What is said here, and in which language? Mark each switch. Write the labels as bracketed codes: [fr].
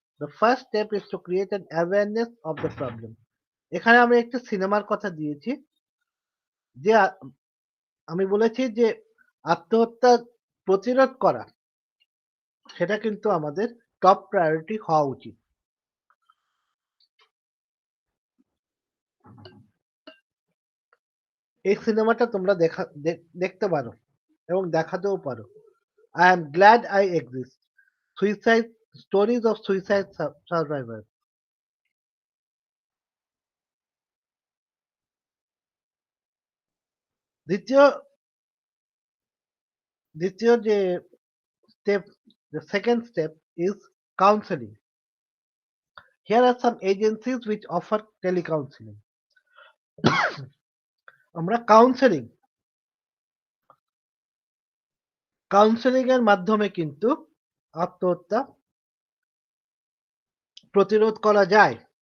[en] The first step is to create an awareness of the problem. [bn] এখানে আমি একটি সিনেমার কথা দিয়েছি যে আমি বলেছি যে আত্মহত্যা প্রতিরোধ করা সেটা কিন্তু আমাদের টপ প্রায়োরিটি হওয়া উচিত। এই সিনেমাটা তোমরা দেখতে পারো এবং দেখাতেও পারো। [en] I am glad I exist. Suicide stories of suicide survivors. [bn] দ্বিতীয় দ্বিতীয় যে [en] step, the second step is counseling. Here are some agencies which offer telecounseling. [bn] আমরা কাউন্সেলিং এর মাধ্যমে কিন্তু আত্মহত্যা প্রতিরোধ করা যায়।